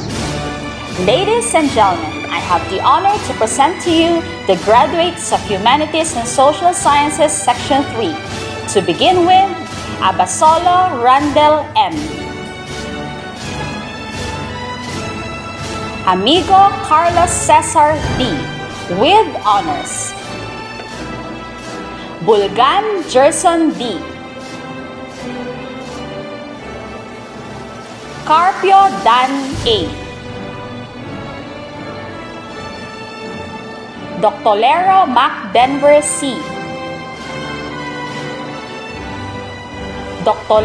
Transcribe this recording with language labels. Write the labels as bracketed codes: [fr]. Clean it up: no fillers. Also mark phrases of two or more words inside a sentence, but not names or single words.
[en] Ladies and gentlemen, I have the honor to present to you the graduates of Humanities and Social Sciences Section 3. To begin with, Abasolo Randall M. Amigo Carlos Cesar D. with honors. Bulgan Gerson D. Carpio Dan A. Dr. Lero Mac Denver C. Dr.